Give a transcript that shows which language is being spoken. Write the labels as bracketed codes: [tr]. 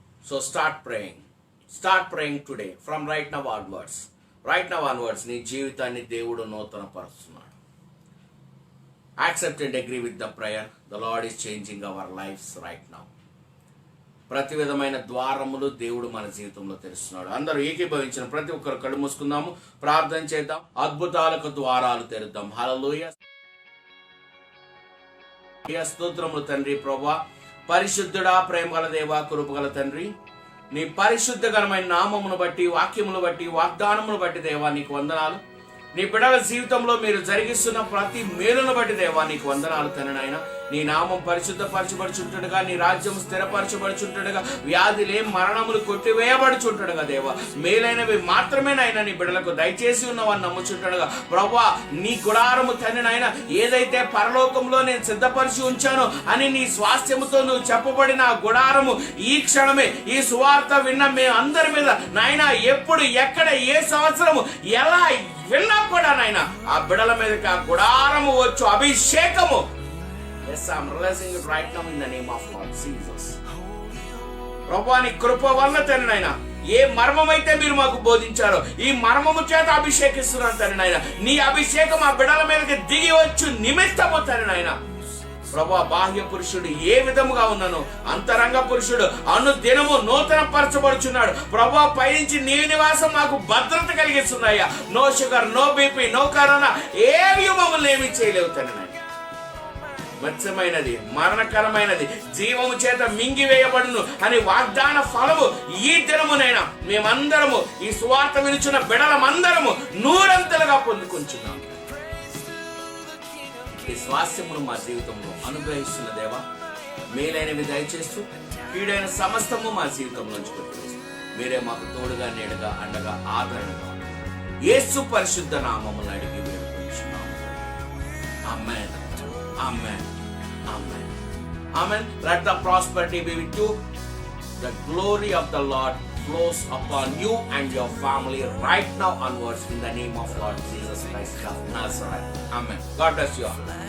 [en] So start praying today from right now onwards. [te] నీ జీవితాన్ని దేవుడు నూతన పరుస్తున్నాడు. [en] Accept and agree with the prayer. The Lord is changing our lives right now. [te] ప్రతి విధమైన ద్వారములు దేవుడు మన జీవితంలో తెరుస్తున్నాడు. అందరూ ఏకీభవించిన ప్రతి ఒక్కరు కళ్ళు మూసుకుందాము, ప్రార్థన చేద్దాం, అద్భుతాలకు ద్వారాలు తెరుద్దాం. హల్లెలూయా. స్తోత్రములు తండ్రి. ప్రభువా, పరిశుద్ధుడా, ప్రేమగల దేవా, కృపగల తండ్రి, నీ పరిశుద్ధకరమైన నామమును బట్టి, వాక్యమును బట్టి, వాగ్దానమును బట్టి దేవా నీకు వందనాలు. నీ బిడ్డల జీవితంలో మీరు జరిగిస్తున్న ప్రతి మేలును బట్టి దేవా నీకు వందనాలు తండ్రి. నాయన నీ నామం పరిశుద్ధపరచబడుచుంటుండగా, నీ రాజ్యం స్థిరపరచబడుచుంటుండగా, వ్యాధులే మరణములు కొట్టివేయబడుచుంటుండగా దేవా మేలైనవి మాత్రమే నాయన నీ బిడ్డలకు దయచేసి ఉన్నవని నమ్ముచుంటుండగా, ప్రభువా నీ గుడారము తండ్రి నాయన ఏదైతే పరలోకంలో నేను సిద్ధపరిచి ఉంచాను అని నీ స్వాస్థ్యముతో నువ్వు చెప్పబడిన గుడారము ఈ క్షణమే ఈ సువార్త విన్న మేము అందరి మీద నాయన ఎప్పుడు ఎక్కడ ఏ సంవత్సరము ఎలా విన్నా కూడా నాయన ఆ బిడల మీదకి ఆ గుడారము వచ్చు అభిషేకము. [en] Yes, I'm realizing it right now in the name of Lord Jesus. [te] ప్రభువా నీ కృప వల్ల తండ్రి నాయన ఏ మర్మమైతే మీరు మాకు బోధించారో ఈ మర్మము చేత అభిషేకిస్తున్నాను తండ్రి నాయన. నీ అభిషేకం ఆ బిడల మీదకి దిగి వచ్చు నిమిత్తము తండ్రి నాయన. ప్రభా బాహ్య పురుషుడు ఏ విధముగా ఉన్నను అంతరంగ పురుషుడు అనుదినము నూతన పరచబడుచున్నాడు. ప్రభా పైనుంచి నీ నివాసం మాకు భద్రత కలిగిస్తున్నాయా. No sugar, no BP, no corona ఏవి మమ్మల్ని ఏమీ చేయలేవు తండ్రి. మత్స్యమైనది, మరణకరమైనది, జీవము చేత మింగివేయబడును అని వాగ్దాన ఫలము ఈ దినమునైనా మేమందరము ఈ సువార్త వినుచున్న బిడలమందరము నూరంతలుగా పొందుకుంటున్నాం. ఈ స్వాస్థ్యమును మా జీవితంలో అనుగ్రహిస్తున్న దేవా, మేలైనవి దయచేస్తూ కీడైన సమస్తము మా జీవితంలోంచి కొట్టివేస్తూ మీరే మాకు తోడుగా, నీడగా, అండగా, ఆదరణగా యేసు పరిశుద్ధ నామమును అడిగి వేడుకుంటున్నాము. [en] Amen. Amen. Amen. Amen. Let the prosperity be with you. The glory of the Lord flows upon you and your family right now onwards in the name of Lord Jesus Christ of Nazareth. Amen. God bless you all.